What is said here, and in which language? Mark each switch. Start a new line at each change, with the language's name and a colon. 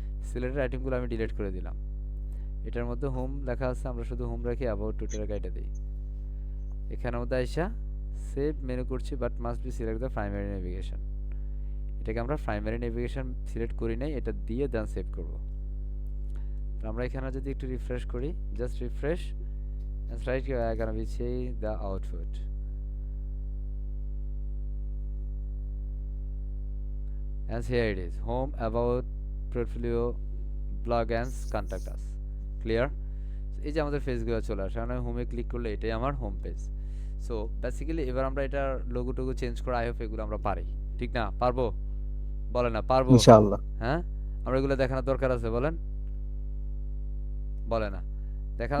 Bangla: Selected আইটেমগুলো আমি delete করে দিলাম। এটার মধ্যে হোম লেখা আছে, আমরা শুধু হোম রাখি, অ্যাবাউট টুইটার গাইডে দিই। এখানের মধ্যে আইসা সেভ মেনু করছি,
English: But must be select the primary navigation.
Bangla: এটাকে আমরা প্রাইমারি নেভিগেশন সিলেক্ট করি নাই, এটা দিয়ে দেন সেভ করব। আমরা এখানে যদি একটু রিফ্রেশ করি,
English: Just refresh and right here I gonna be say the output. And here it is, home, about, portfolio, blog and contact us. Clear?
Bangla: এই যে আমাদের পেজগুলো চলে আসে, আমি হোমে ক্লিক করলে এটাই আমার হোম পেজ।
English: so basically
Bangla: এবার আমরা এটার লোগো টোগো চেঞ্জ করা, আই হোপ এগুলো আমরা পারি, ঠিক না? পারবো? বলেন না পারবো?
Arabic: ইনশাআল্লাহ।
Bangla: হ্যাঁ, আমরা এগুলো দেখানোর দরকার আছে, বলেন? বলে না দেখানোর